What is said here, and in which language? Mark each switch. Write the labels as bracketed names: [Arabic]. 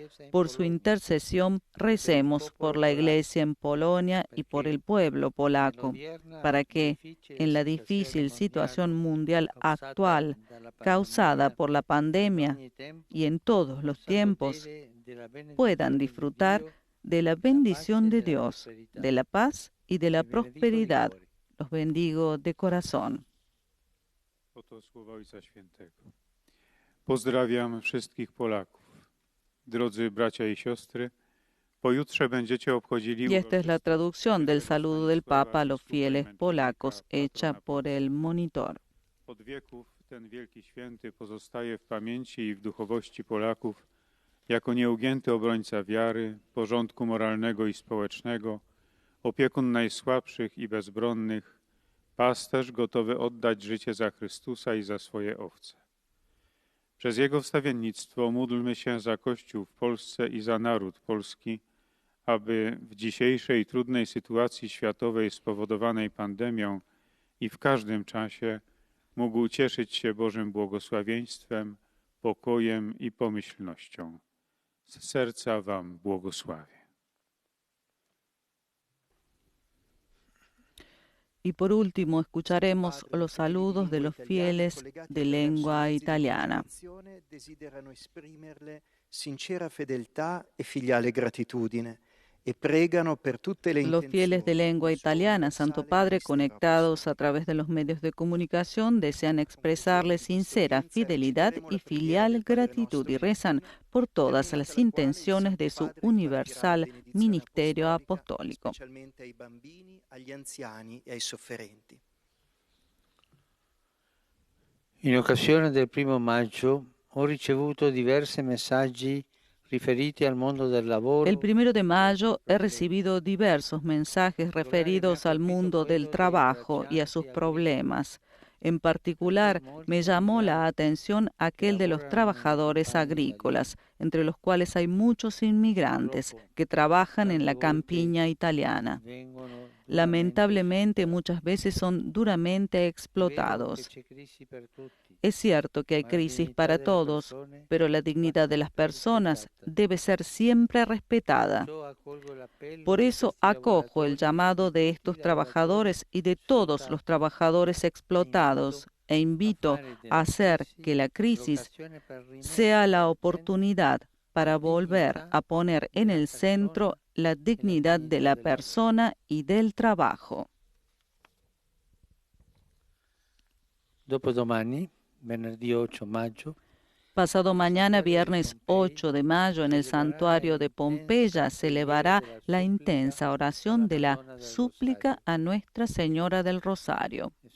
[Spanish] Por su intercesión, recemos por la Iglesia en Polonia y por el pueblo polaco, para que, en la difícil situación mundial actual, causada por la pandemia y en todos los tiempos, puedan disfrutar de la bendición de Dios, de la paz y de la prosperidad. Los bendigo de corazón. [Polish] Oto słowa Ojca Świętego. Pozdrawiam wszystkich Polaków. Drodzy bracia i siostry, pojutrze będziecie obchodzili... [Spanish] Y esta es la traducción del saludo del Papa a los fieles polacos, hecha por el monitor. [Polish] Od wieków ten wielki święty pozostaje w pamięci i w duchowości Polaków jako nieugięty obrońca wiary, porządku moralnego i społecznego, opiekun najsłabszych i bezbronnych, pasterz gotowy oddać życie za Chrystusa i za swoje owce. Przez Jego wstawiennictwo módlmy się za Kościół w Polsce i za naród polski, aby w dzisiejszej trudnej sytuacji światowej spowodowanej pandemią i w każdym czasie mógł cieszyć się Bożym błogosławieństwem, pokojem i pomyślnością. Z serca Wam błogosławię. [Spanish] Y por último, escucharemos los saludos de los fieles de lengua italiana. [Italian] Desiderano esprimerle sincera fedeltà e filiale gratitudine e pregano per tutte le [Spanish] Los fieles de lengua italiana, Santo Padre, conectados a través de los medios de comunicación, desean expresarle sincera fidelidad y filial gratitud y rezan por todas las intenciones de su universal ministerio apostólico. [Italian] Specialmente ai bambini, agli anziani e ai sofferenti. In occasione del 1° maggio ho ricevuto diversi messaggi riferiti al mondo del lavoro. [Spanish] El 1 de mayo he recibido diversos mensajes referidos al mundo del trabajo y a sus problemas. En particular, me llamó la atención aquel de los trabajadores agrícolas, entre los cuales hay muchos inmigrantes que trabajan en la campiña italiana. Lamentablemente, muchas veces son duramente explotados. Es cierto que hay crisis para todos, pero la dignidad de las personas debe ser siempre respetada. Por eso acojo el llamado de estos trabajadores y de todos los trabajadores explotados e invito a hacer que la crisis sea la oportunidad para volver a poner en el centro la dignidad de la persona y del trabajo. [Italian] Dopodomani, venerdì 8 maggio, [Spanish] pasado mañana, viernes 8 de mayo, en el santuario de Pompeya se elevará la intensa oración de la súplica a Nuestra Señora del Rosario.